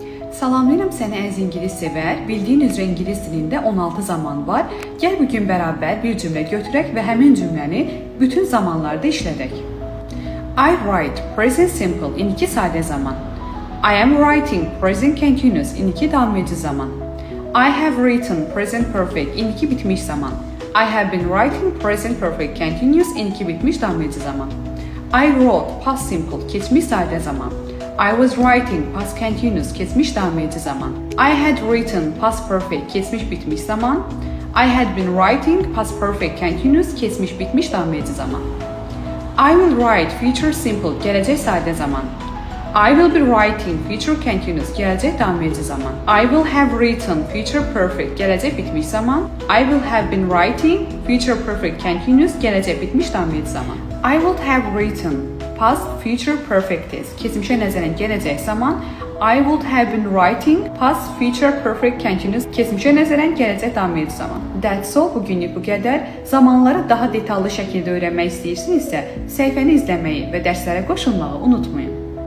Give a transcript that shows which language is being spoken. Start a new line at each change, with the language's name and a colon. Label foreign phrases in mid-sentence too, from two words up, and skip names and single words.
Azerbaijani: Salamlayıram səni əziz ingilis sevər. Bildiyin üzrə ingilis dilində 16 zaman var. Gəl bugün bərabər bir cümlə götürək və həmin cümləni bütün zamanlarda işlədək.
English: I write present simple
Azerbaijani: indiki sadə zaman.
English: I am writing present continuous
Azerbaijani: indiki davam edici zaman.
English: I have written present perfect
Azerbaijani: indiki bitmiş zaman.
English: I have been writing present perfect continuous
Azerbaijani: indiki bitmiş davam edici zaman.
English: I wrote past simple
Azerbaijani: keçmiş sadə zaman.
English: I was writing past continuous
Azerbaijani: keçmiş davam edici zaman.
English: I had written past perfect
Azerbaijani: keçmiş bitmiş zaman.
English: I had been writing past perfect continuous
Azerbaijani: keçmiş bitmiş davam edici zaman.
English: I will write future simple
Azerbaijani: gələcək sadə zaman.
English: I will be writing future continuous
Azerbaijani: gələcək davam edici zaman.
English: I will have written future perfect
Azerbaijani: gələcək bitmiş zaman.
English: I will have been writing future perfect continuous
Azerbaijani: gələcək bitmiş davam edici zaman.
English: I would have written past future perfect tense
Azerbaijani: keçmişə nəzərən gələcək zaman.
English: I would have been writing past future perfect continuous
Azerbaijani: keçmişə nəzərən gələcək davam edici zaman.
English: That's all,
Azerbaijani: bugünlük bu qədər. Zamanları daha detallı şəkildə öyrənmək istəyirsinizsə, səhifəni izləməyi və dərslərə qoşulmağı unutmayın.